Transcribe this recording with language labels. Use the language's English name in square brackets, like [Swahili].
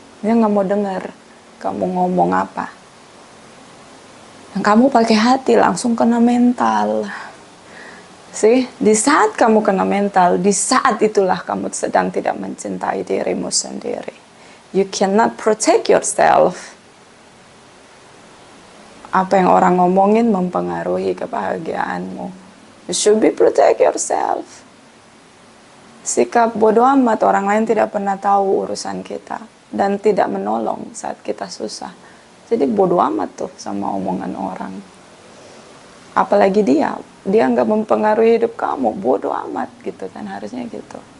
[Indonesian] Dia nggak mau dengar kamu ngomong apa. Dan kamu pakai hati langsung kena mental. Di saat kamu kena mental, di saat itulah kamu sedang tidak mencintai dirimu sendiri. [English] You cannot protect yourself. [Indonesian] Apa yang orang ngomongin mempengaruhi kebahagiaanmu. [English] You should be protect yourself. [Indonesian] Sikap bodoh amat, orang lain tidak pernah tahu urusan kita dan tidak menolong saat kita susah. Jadi bodoh amat tuh sama omongan orang. Apalagi dia nggak mempengaruhi hidup kamu, bodoh amat gitu kan, harusnya gitu.